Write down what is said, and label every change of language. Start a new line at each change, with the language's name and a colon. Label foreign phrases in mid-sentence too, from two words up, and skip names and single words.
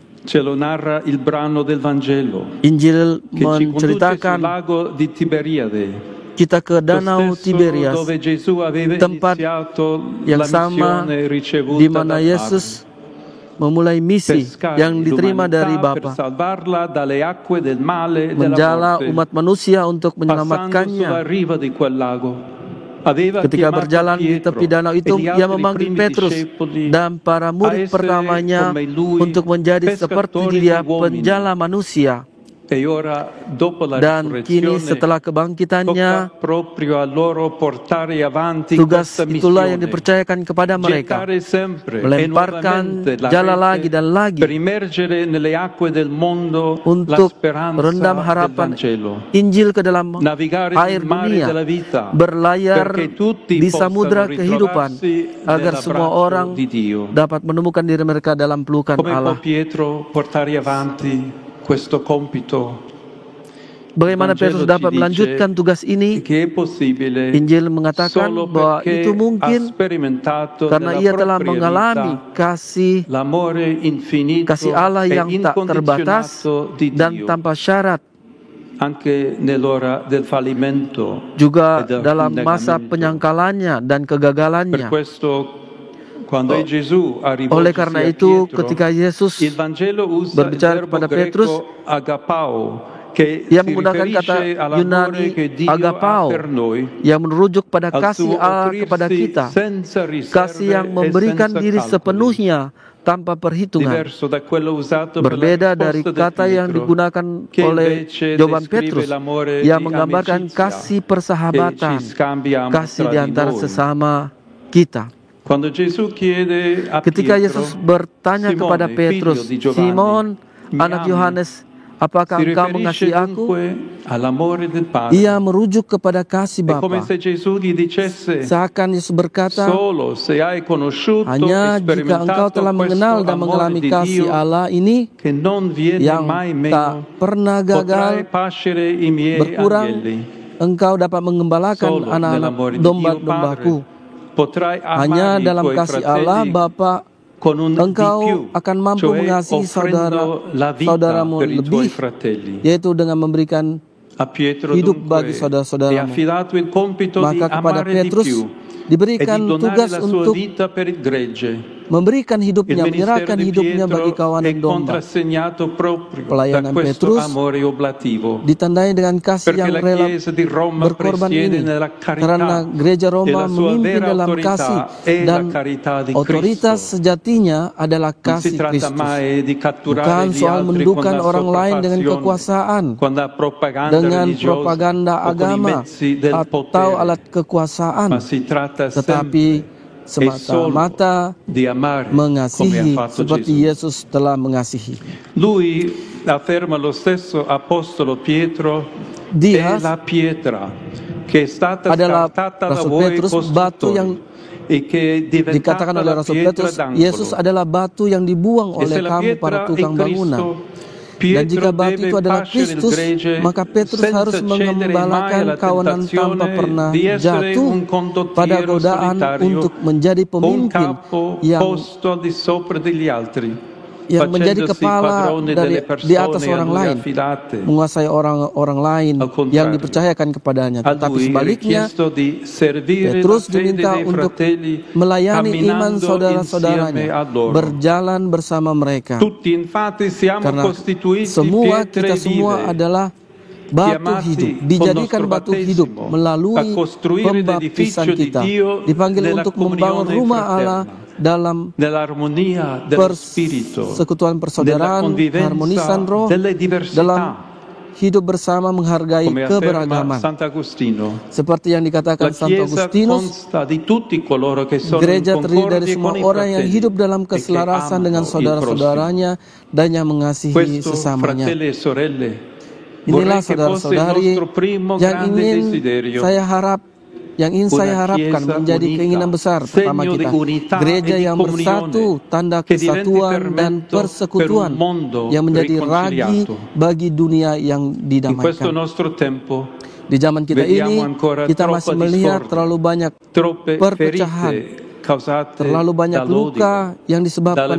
Indonesian: Injil menceritakan kita ke Danau Tiberias, tempat yang sama di mana Yesus memulai misi yang diterima dari Bapa, menjala umat manusia untuk menyelamatkannya. Ketika berjalan di tepi danau itu, ia memanggil Petrus dan para murid pertamanya untuk menjadi seperti dia, penjala manusia.
Italian: E ora, dopo la
Indonesian: Dan kini setelah kebangkitannya,
Italian: tocca proprio a loro portare avanti
Indonesian: tugas
Italian: questa
Indonesian: itulah yang
Italian: missione,
Indonesian: dipercayakan kepada mereka,
Italian: gettare sempre e
Indonesian: melemparkan
Italian: nuovamente la
Indonesian: jala lagi
Italian: rete
Indonesian: dan lagi
Italian: per immergere nelle acque del mondo la
Indonesian: untuk
Italian: speranza
Indonesian: rendam
Italian: del
Indonesian: harapan
Italian: Vangelo,
Indonesian: Injil ke dalam
Italian: navigare
Indonesian: air
Italian: nel mare
Indonesian: dunia,
Italian: della vita,
Indonesian: berlayar
Italian: perché tutti
Indonesian: di
Italian: possano
Indonesian: samudra kehidupan,
Italian: ritrovarsi
Indonesian: agar semua
Italian: nell'abbraccio
Indonesian: orang
Italian: di Dio.
Indonesian: dapat menemukan diri mereka dalam pelukan
Italian: Come può
Indonesian: Allah.
Italian: Pietro portare avanti questo compito?
Indonesian: Bagaimana Petrus dapat melanjutkan tugas ini?
Italian: Che è possibile
Indonesian: Injil mengatakan
Italian: solo
Indonesian: bahwa
Italian: perché
Indonesian: itu
Italian: ha
Indonesian: mungkin
Italian: sperimentato
Indonesian: karena
Italian: nella
Indonesian: ia telah
Italian: propria
Indonesian: mengalami
Italian: vita
Indonesian: kasih
Italian: l'amore infinito
Indonesian: Allah
Italian: e
Indonesian: yang tak terbatas
Italian: incondizionato di
Indonesian: dan
Italian: Dio,
Indonesian: tanpa syarat,
Italian: anche nell'ora del fallimento
Indonesian: juga
Italian: e del
Indonesian: dalam masa
Italian: negamento.
Indonesian: penyangkalannya dan
Italian: Per
Indonesian: kegagalannya.
Italian: questo, quando Gesù ha
Indonesian: Oleh karena
Italian: rivolto a
Indonesian: itu,
Italian: Pietro,
Indonesian: ketika Yesus
Italian: il Vangelo usa il
Indonesian: berbicara
Italian: verbo
Indonesian: kepada Petrus,
Italian: greco agapao, che
Indonesian: ia
Italian: si
Indonesian: menggunakan kata
Italian: riferisce all'amore
Indonesian: Yunani
Italian: che Dio
Indonesian: agapao,
Italian: ha per noi,
Indonesian: yang merujuk pada
Italian: al
Indonesian: kasih
Italian: suo
Indonesian: Allah kepada
Italian: offrirsi
Indonesian: kita,
Italian: senza riserve
Indonesian: kasih yang
Italian: e
Indonesian: memberikan
Italian: senza
Indonesian: diri
Italian: calcoli.
Indonesian: sepenuhnya tanpa perhitungan.
Italian: Diverso da quello usato per la
Indonesian: Berbeda dari
Italian: risposta di
Indonesian: kata yang
Italian: Pietro,
Indonesian: digunakan
Italian: che
Indonesian: oleh
Italian: invece
Indonesian: jawaban
Italian: descrive
Indonesian: Petrus
Italian: l'amore
Indonesian: yang
Italian: di
Indonesian: menggambarkan
Italian: amicizia
Indonesian: kasih
Italian: che
Indonesian: persahabatan,
Italian: ci scambiamo
Indonesian: kasih
Italian: tra
Indonesian: di
Italian: di
Indonesian: antara
Italian: noi.
Indonesian: sesama kita.
Italian: Quando Gesù chiede a
Indonesian: Ketika
Italian: Pietro,
Indonesian: Yesus bertanya
Italian: Simone,
Indonesian: kepada
Italian: figlio
Indonesian: Petrus,
Italian: di Giovanni,
Indonesian: Simon,
Italian: mi
Indonesian: anak
Italian: ami?
Indonesian: Yohanes, apakah
Italian: Si
Indonesian: engkau
Italian: riferisce
Indonesian: mengasihi aku?
Italian: dunque all'amore del Padre.
Indonesian: Ia merujuk kepada kasih
Italian: È come
Indonesian: Bapa.
Italian: se Gesù gli dicesse,
Indonesian: Seakan Yesus berkata,
Italian: solo se hai conosciuto
Indonesian: hanya
Italian: e
Indonesian: jika engkau
Italian: sperimentato
Indonesian: telah mengenal
Italian: questo
Indonesian: dan
Italian: amore
Indonesian: mengalami
Italian: di
Indonesian: kasih
Italian: Dio
Indonesian: Allah ini
Italian: che non viene
Indonesian: yang
Italian: mai
Indonesian: tak
Italian: meno,
Indonesian: pernah
Italian: potrai
Indonesian: gagal,
Italian: pascere i miei
Indonesian: berkurang,
Italian: agnelli.
Indonesian: engkau dapat mengembalakan
Italian: Solo
Indonesian: anak-anak
Italian: nell'amore di Dio
Indonesian: domba-dombaku.
Italian: Padre potrai
Indonesian: Hanya
Italian: amare i
Indonesian: dalam
Italian: tuoi
Indonesian: kasih Allah
Italian: fratelli
Indonesian: Bapa
Italian: con un di
Indonesian: engkau
Italian: più,
Indonesian: akan mampu
Italian: cioè
Indonesian: mengasihi
Italian: offrendo la vita
Indonesian: saudaramu
Italian: per i tuoi
Indonesian: lebih,
Italian: fratelli.
Indonesian: yaitu dengan memberikan
Italian: A Pietro
Indonesian: hidup
Italian: dunque
Indonesian: bagi
Italian: è
Indonesian: saudara-saudaramu.
Italian: affidato il compito di
Indonesian: Maka kepada
Italian: amare di
Indonesian: Petrus
Italian: più e
Indonesian: diberikan
Italian: di donare
Indonesian: tugas
Italian: la sua
Indonesian: untuk
Italian: vita per il gregge.
Indonesian: memberikan
Italian: Il
Indonesian: hidupnya,
Italian: ministero
Indonesian: menyerahkan
Italian: di
Indonesian: hidupnya bagi
Italian: Pietro è
Indonesian: kawanan domba.
Italian: contrassegnato proprio da
Indonesian: Pelayanan
Italian: questo
Indonesian: Petrus
Italian: amore oblativo.
Indonesian: Ditandai dengan kasih
Italian: Perché
Indonesian: yang
Italian: la
Indonesian: rela
Italian: Chiesa di Roma
Indonesian: berkorban
Italian: presiede
Indonesian: ini,
Italian: nella
Indonesian: karena
Italian: carità
Indonesian: gereja
Italian: e
Indonesian: Roma
Italian: la sua
Indonesian: memimpin
Italian: vera
Indonesian: dalam
Italian: autorità
Indonesian: kasih
Italian: è la
Indonesian: dan
Italian: carità di
Indonesian: otoritas
Italian: Cristo.
Indonesian: sejatinya adalah
Italian: Non si
Indonesian: kasih
Italian: tratta
Indonesian: Kristus.
Italian: mai di catturare
Indonesian: Bukan
Italian: gli
Indonesian: soal
Italian: altri con
Indonesian: mendudukan
Italian: la
Indonesian: orang lain dengan
Italian: sopraffazione,
Indonesian: kekuasaan,
Italian: con la propaganda
Indonesian: dengan
Italian: religiosa
Indonesian: propaganda
Italian: o con i
Indonesian: agama
Italian: mezzi del
Indonesian: atau
Italian: potere,
Indonesian: alat kekuasaan,
Italian: ma si tratta
Indonesian: tetapi
Italian: sempre e solo
Indonesian: semata-mata
Italian: di amare come ha
Indonesian: mengasihi
Italian: fatto
Indonesian: seperti
Italian: Gesù.
Indonesian: Yesus telah mengasihi.
Italian: Lui afferma lo stesso apostolo Pietro,
Indonesian: Dia
Italian: è la pietra che è stata
Indonesian: adalah
Italian: scartata da
Indonesian: Rasul
Italian: voi
Indonesian: Petrus, batu yang
Italian: costruttori e che è
Indonesian: dikatakan
Italian: diventata
Indonesian: oleh
Italian: la
Indonesian: Rasul
Italian: pietra
Indonesian: Petrus,
Italian: d'angolo.
Indonesian: Yesus adalah batu yang dibuang
Italian: E se
Indonesian: oleh
Italian: la
Indonesian: kamu para
Italian: pietra è
Indonesian: tukang bangunan.
Italian: Cristo,
Indonesian: Dan
Italian: Pietro
Indonesian: jika batu
Italian: deve
Indonesian: itu adalah
Italian: pascere il
Indonesian: Kristus,
Italian: gregge
Indonesian: maka Petrus harus
Italian: senza cedere mai
Indonesian: mengembalakan
Italian: alla
Indonesian: kawanan tanpa
Italian: tentazione
Indonesian: pernah
Italian: di essere
Indonesian: jatuh
Italian: un
Indonesian: pada
Italian: condottiero
Indonesian: godaan
Italian: solitario
Indonesian: untuk menjadi
Italian: o un
Indonesian: pemimpin
Italian: capo
Indonesian: yang
Italian: posto al di sopra degli altri,
Indonesian: menjadi
Italian: facendosi
Indonesian: kepala
Italian: padrone
Indonesian: dari
Italian: delle
Indonesian: di atas
Italian: persone a
Indonesian: orang
Italian: lui
Indonesian: lain,
Italian: affidate.
Indonesian: menguasai orang lain
Italian: Al contrario,
Indonesian: yang dipercayakan kepadanya.
Italian: A
Indonesian: Tetapi
Italian: lui è
Indonesian: sebaliknya,
Italian: richiesto di servire la
Indonesian: Petrus
Italian: fede
Indonesian: diminta
Italian: dei
Indonesian: untuk
Italian: fratelli
Indonesian: melayani iman
Italian: camminando
Indonesian: saudara-saudaranya,
Italian: insieme a loro.
Indonesian: berjalan bersama mereka.
Italian: Tutti infatti siamo
Indonesian: Karena
Italian: costituiti
Indonesian: semua
Italian: pietre
Indonesian: kita semua
Italian: vive,
Indonesian: adalah batu
Italian: chiamati
Indonesian: hidup,
Italian: col
Indonesian: dijadikan
Italian: nostro
Indonesian: batu hidup
Italian: battesimo
Indonesian: melalui
Italian: a costruire
Indonesian: pembaptisan
Italian: l'edificio di
Indonesian: kita,
Italian: Dio
Indonesian: dipanggil
Italian: nella
Indonesian: untuk membangun
Italian: comunione
Indonesian: rumah Allah
Italian: fraterna,
Indonesian: dalam
Italian: nell'armonia dello spirito,
Indonesian: persekutuan
Italian: nella
Indonesian: persaudaraan,
Italian: convivenza
Indonesian: harmonisan roh,
Italian: delle diversità,
Indonesian: dalam hidup bersama menghargai
Italian: come afferma
Indonesian: keberagaman.
Italian: Sant'Agostino.
Indonesian: Seperti yang
Italian: La
Indonesian: dikatakan Santo
Italian: Chiesa
Indonesian: Agustinus,
Italian: consta di tutti coloro che sono in
Indonesian: gereja terdiri dari
Italian: concordia
Indonesian: semua
Italian: con i
Indonesian: orang yang
Italian: fratelli
Indonesian: hidup dalam
Italian: e che
Indonesian: keselarasan
Italian: amano
Indonesian: dengan
Italian: il prossimo.
Indonesian: saudara-saudaranya dan yang mengasihi
Italian: Questo,
Indonesian: sesamanya.
Italian: fratelli e sorelle,
Indonesian: Inilah
Italian: vorrei che fosse il
Indonesian: saudara-saudari
Italian: nostro primo
Indonesian: yang
Italian: grande
Indonesian: ingin
Italian: desiderio.
Indonesian: saya harapkan
Italian: Chiesa
Indonesian: menjadi
Italian: unita,
Indonesian: keinginan besar pertama
Italian: segno di
Indonesian: kita.
Italian: unità
Indonesian: Gereja
Italian: e di
Indonesian: yang
Italian: comunione,
Indonesian: bersatu, tanda
Italian: che diventi
Indonesian: kesatuan dan
Italian: fermento
Indonesian: persekutuan
Italian: per un mondo
Indonesian: yang menjadi ragi
Italian: riconciliato.
Indonesian: bagi dunia yang
Italian: In questo
Indonesian: didamaikan.
Italian: nostro tempo
Indonesian: Di zaman kita
Italian: vediamo
Indonesian: ini,
Italian: ancora
Indonesian: kita
Italian: troppa
Indonesian: masih melihat
Italian: discordia,
Indonesian: terlalu banyak
Italian: troppe
Indonesian: perpecahan,
Italian: ferite causate
Indonesian: terlalu banyak
Italian: dall'odio,
Indonesian: luka yang disebabkan